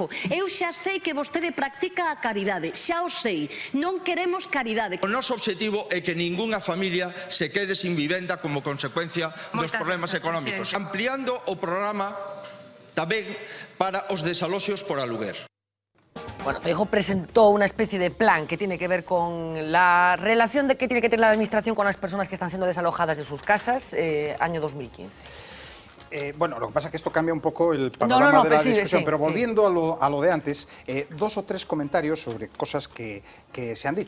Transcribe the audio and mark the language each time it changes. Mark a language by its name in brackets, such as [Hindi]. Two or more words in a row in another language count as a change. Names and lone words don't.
[Galician] Eu xa sei que vostede practica a caridade, xa o sei. Non queremos caridade. O noso objetivo é que ningunha familia se quede sin vivenda como consecuencia dos problemas económicos. Ampliando o programa tamén para os desaloxos por aluguer. [Spanish] Bueno, Feijóo presentó una especie de plan que tiene que ver con la relación que tiene que tener la administración con las personas que están siendo desalojadas de sus casas, año 2015. Bueno, lo que pasa es que esto cambia un poco el panorama de la discusión, pero volviendo a lo de antes, 2 o 3 comentarios sobre cosas que se han dicho.